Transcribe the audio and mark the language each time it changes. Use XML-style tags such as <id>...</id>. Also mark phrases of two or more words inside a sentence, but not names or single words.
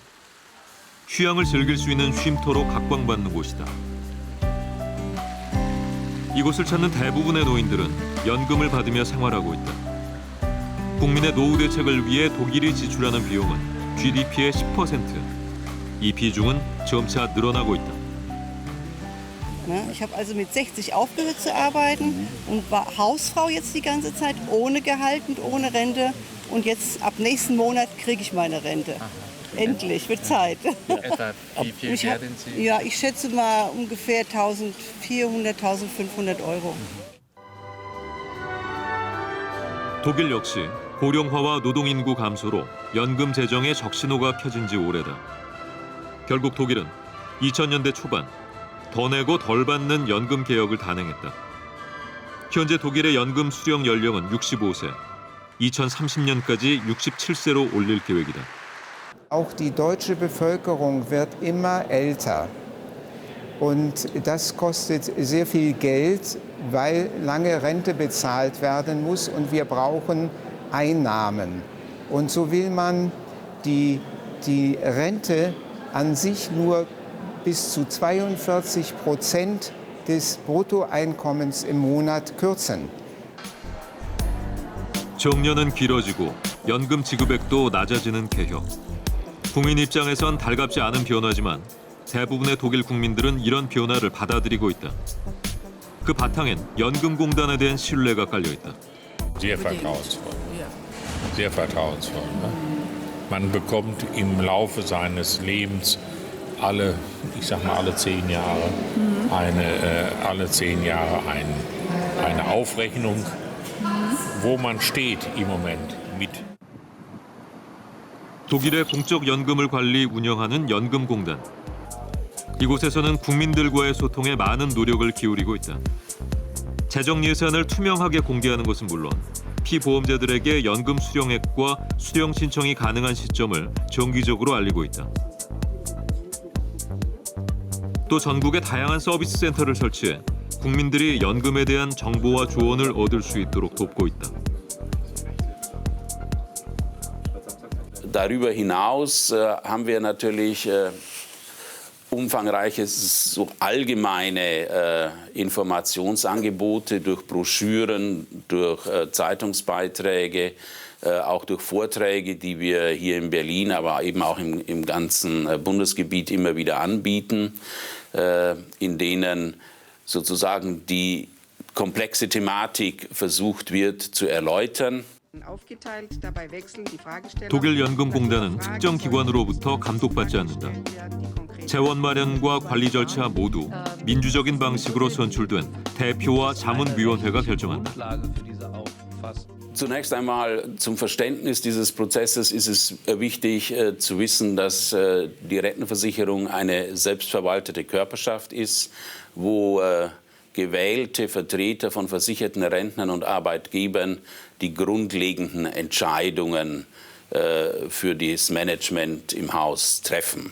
<ko>휴양을 즐길 수 있는 쉼터로 각광받는 곳이다. 이곳을 찾는 대부분의 노인들은 연금을 받으며 생활하고 있다. 국민의 노후 대책을 위해 독일이 지출하는 비용은 GDP의 10%. 이 비중은 점차 늘어나고 있다.</ko> <de>Ich habe also mit 60 aufgehört zu arbeiten und war Hausfrau jetzt die ganze Zeit ohne Gehalt und ohne Rente. Und jetzt ab nächsten Monat kriege ich meine Rente. Endlich, wird Zeit. Etwa wie viel werden Sie? Ja, ich schätze mal ungefähr 1.400, 1.500 Euro.</de> <ko>독일 역시 고령화와 노동인구 감소로 연금 재정의 적신호가 켜진 지 오래다. 결국 독일은 2000년대 초반 더 내고 덜 받는 연금 개혁을 단행했다. 현재 독일의 연금 수령 연령은 65세, 2030년까지 67세로 올릴 계획이다.</ko> <de>Auch die deutsche Bevölkerung wird immer älter. Und das kostet sehr viel Geld, weil lange Rente bezahlt werden muss und wir brauchen Einnahmen. Und so will man die Rente an sich nur bis zu 42% des Bruttoeinkommens im Monat kürzen.</de> <ko>정년은 길어지고 연금 지급액도 낮아지는 개혁. 국민 입장에선 달갑지 않은 변화지만 대부분의 독일 국민들은 이런 변화를 받아들이고 있다. 그 바탕엔 연금공단에 대한 신뢰가 깔려 있다.</ko> <de>Sehr vertrauensvoll. Sehr vertrauensvoll. Ne? Man bekommt im Laufe seines Lebens alle 10 Jahre eine Aufrechnung, wo man steht im Moment mit.</de> <ko>독일의 공적 연금을 관리 운영하는 연금공단. 이곳에서는 국민들과의 소통에 많은 노력을 기울이고 있다. 재정 예산을 투명하게 공개하는 것은 물론 피보험자들에게 연금 수령액과 수령 신청이 가능한 시점을 정기적으로 알리고 있다. 또 전국에 다양한 서비스 센터를 설치해 국민들이 연금에 대한 정보와 조언을 얻을 수 있도록 돕고 있다.</ko> <de>Darüber hinaus haben wir natürlich umfangreiche, so allgemeine Informationsangebote durch Broschüren, durch Zeitungsbeiträge, auch durch Vorträge, die wir hier in Berlin, aber eben auch im ganzen Bundesgebiet immer wieder anbieten, in denen sozusagen die komplexe Thematik versucht wird zu erläutern.</de> <ko>독일 연금공단은 특정 기관으로부터 감독받지 않는다. 재원 마련과 관리 절차 모두 민주적인 방식으로 선출된 대표와 자문위원회가 결정한다.</ko> <de>Zunächst einmal zum Verständnis dieses Prozesses ist es wichtig zu wissen, dass die Rentenversicherung eine selbstverwaltete Körperschaft ist, wo gewählte Vertreter von versicherten Rentnern und Arbeitgebern die grundlegenden Entscheidungen für das Management im Haus treffen.</de>